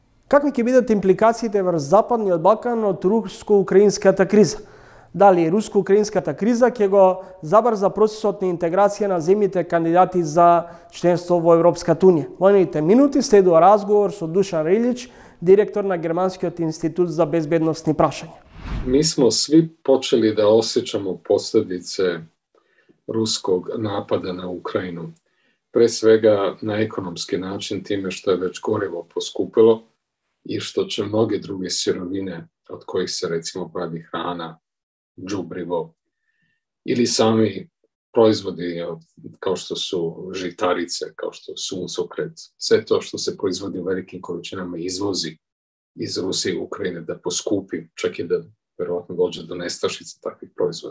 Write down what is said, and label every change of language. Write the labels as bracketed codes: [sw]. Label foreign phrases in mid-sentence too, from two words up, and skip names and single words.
[mk] Какви ќе бидат импликациите врз Западниот Балкан од руско-украинската криза? Дали руско-украинската криза ќе го забрза процесот на интеграција на земјите кандидати за членство во Европската унија? Во едните минути следува разговор со Душан Рилјич, директор на Германскиот институт за безбедносни прашања. [sr] Mi smo svi počeli da osjećamo posljedice ruskog napada na Ukrajinu. Pre svega na ekonomski način, time što je već gorivo poskupilo i što će mnoge druge sirovine od kojih se recimo pravi hrana, đubrivo ili sami proizvodi kao što su žitarice, kao što su suncokret, sve to što se proizvodi u velikim količinama izvozi iz Rusije i Ukrajine da poskupi, čak i da verovatno dođe do nestašice takvih proizvoda.